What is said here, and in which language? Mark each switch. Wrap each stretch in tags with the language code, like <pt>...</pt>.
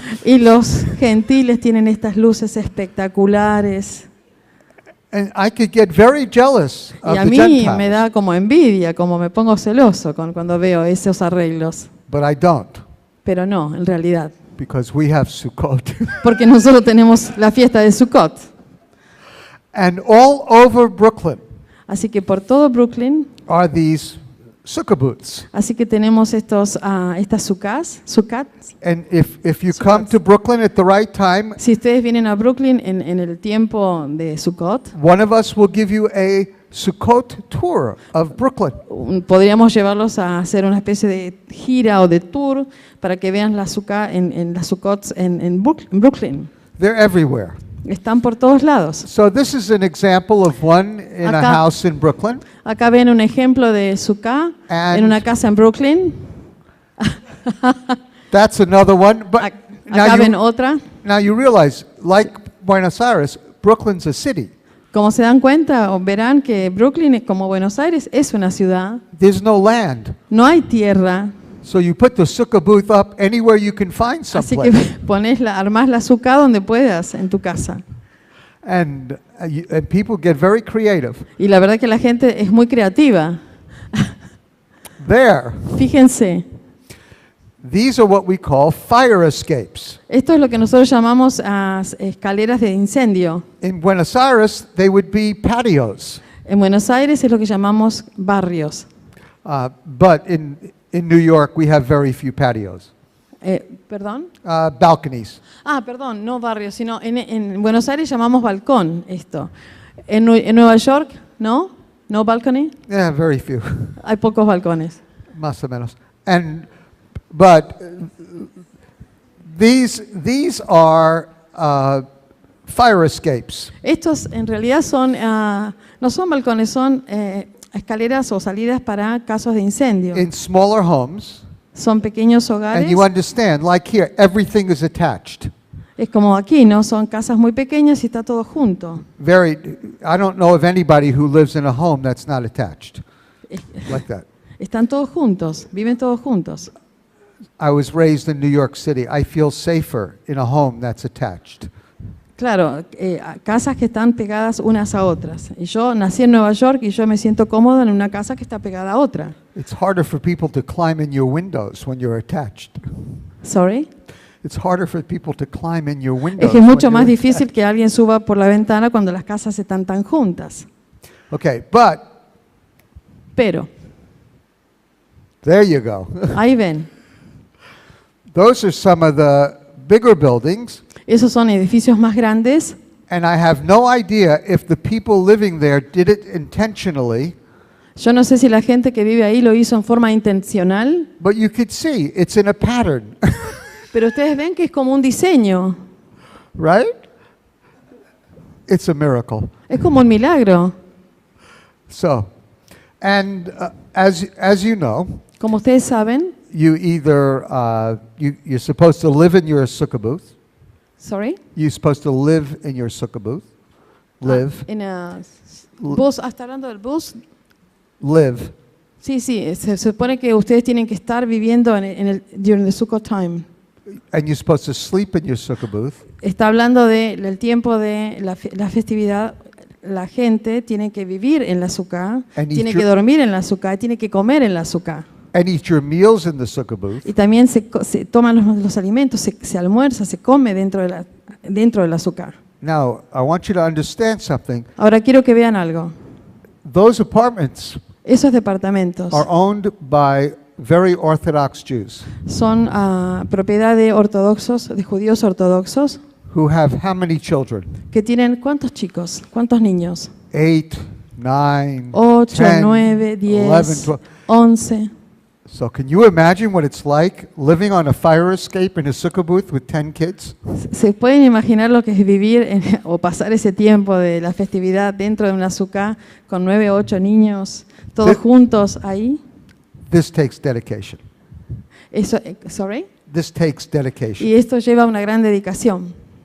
<es>y los gentiles tienen estas luces espectaculares.</es> <en>And I could get very jealous</en> <es>Y</es> <en>of a the</en> <es>mí</es> <en>Gentiles,</en> <es>me da como envidia, como me pongo celoso cuando veo esos arreglos.</es> <en>but I don't,</en> <es>Pero no, en realidad.</es> <en>because we have Sukkot.</en> <es>Porque nosotros tenemos la fiesta de Sukkot.</es> <en>And all over Brooklyn</en> <es>Así que por todo Brooklyn</es> <en>are these sukkah booths.</en> <es>Así que tenemos estas sukkot.</es> <en>And if you come to Brooklyn at the right time,</en> <es>Si ustedes vienen a Brooklyn en el tiempo de Sukkot,</es> <en>one of us will give you a Sukkot tour of Brooklyn.</en> <es>podríamos llevarlos a hacer una especie de gira o de tour para que vean las Sukkots en Brooklyn.</es> <en>They're everywhere.</en> <es>Están por todos lados.</es> <en>So this is an example of one in a</en> <es>Acá-</es> <en>house in Brooklyn.</en> <es>Acá ven un ejemplo de Sukkah</es> <en>And-</en> <es>en una casa en Brooklyn.</es> <en>That's another one. But</en> <es>Acá ven otra.</es> <en>now you realize, like Buenos Aires, Brooklyn's a city.</en> <es>Como se dan cuenta o verán que Brooklyn, como Buenos Aires, es una ciudad.</es> <en>There's no land.</en> <es>No hay tierra.</es> <en>So you put the sukkah booth up anywhere you can find</en> <es>Así que</es> <en>someplace.</en> <es>armás la Sukkah donde puedas en tu casa.</es> <en>And people get very creative.</en> <es>Y la verdad que la gente es muy creativa.</es> <en>There,</en> <es>Fíjense,</es> <en>these are what we call fire escapes.</en> <es>esto es lo que nosotros llamamos escaleras de incendio.</es> <en>In Buenos Aires, they would be patios.</en> <es>En Buenos Aires es lo que llamamos barrios.</es> <en>But in New York, we have very few patios.</en> <es>¿Perdón?</es> <en>Balconies.</en> <es>Perdón, no barrios, sino en Buenos Aires llamamos balcón esto. En Nueva York, ¿no? ¿No balcony?</es> <en>Yeah, very few.</en> <es>Hay pocos balcones. Más o menos.</es> <en>But these are fire escapes.</en> <es>Estos en realidad no son balcones, son escaleras o salidas para casos de incendio.</es> <en>In smaller homes,</en> <es>Son pequeños</es> <en>and</en> <es>hogares.</es> <en>you understand, like here, everything is attached.</en> <es>Es como aquí, ¿no? Son casas muy pequeñas y está todo junto.</es> <en>I don't know of anybody who lives in a home that's not attached like that.</en> <es>Están todos juntos, viven todos juntos.</es> <en>I was raised in New York City. I feel safer in a home that's attached.</en> <es>Claro, casas que están pegadas unas a otras. Y yo nací en Nueva York y yo me siento cómodo en una casa que está pegada a otra.</es> <en>It's harder for people to climb in your windows when you're attached. Sorry. It's harder for people to climb in your windows.</en> <es>Es que es mucho</es> <en>when</en> <es>más</es> <en>you're</en> <es>difícil que alguien suba por la ventana cuando las casas están tan juntas.</es> <en>Okay, but</en> <es>Pero,</es> <en>there you go.</en> <es>ahí ven,</es> <en>Those are some of the bigger buildings,</en> <es>esos son edificios más grandes</es> <en>and I have no idea if the people living there did it intentionally,</en> <es>Yo no sé si la gente que vive ahí lo hizo en forma intencional,</es> <en>but you could see it's in a pattern,</en> <es>pero ustedes ven que es como un diseño,</es> <en>right? It's a miracle.</en> <es>es como un milagro.</es> <en>So, and as you know,</en> <es>Como ustedes saben,</es> <en>you either you're supposed to live in your sukkah booth. sorry, You're supposed to live in your sukkah booth. Live,</en> <es>en bus, ¿está hablando del bus?</es> <en>live.</en> <es>Sí, se supone que ustedes tienen que estar viviendo</es> <en>during the Sukkot time. And you're supposed to sleep in your sukkah booth.</en> <es>Está hablando del tiempo de la festividad. La gente tiene que vivir en la sukkah,</es> <en>And</en> <es>tiene</es> <en>eat</en> <es>que</es> <en>your-</en> <es>dormir en la sukkah, tiene que comer en la sukkah.</es> <en>And eat your meals in the sukkah booth.</en> <es>Y también se toman los alimentos, se almuerza, se come dentro de la sukkah.</es> <en>Now, I want you to understand something.</en> <es>Ahora quiero que vean algo.</es> <en>Those apartments</en> <es>Esos departamentos</es> <en>are owned by very Orthodox Jews</en> <es>son propiedad de ortodoxos, de judíos ortodoxos,</es> <en>who have how many children?</en> <es>que tienen ¿cuántos chicos? ¿Cuántos niños?</es> <en>8, 9,</en> <es>8,</es> <en>10,</en> <es>9, 10,</es> <en>11, 12.</en> <es>11.</es> <en>So can you imagine what it's like living on a fire escape in a sukkah booth with 10 kids?</en> <es>¿Se pueden imaginar lo que es vivir o pasar ese tiempo de la festividad dentro de una sukkah con 9 o 8 niños, todos Sí. juntos ahí?</es> <en>This takes dedication.</en> <es>Eso,</es> <en>sorry. This takes dedication.</en> <es>Y esto lleva una gran dedicación.</es>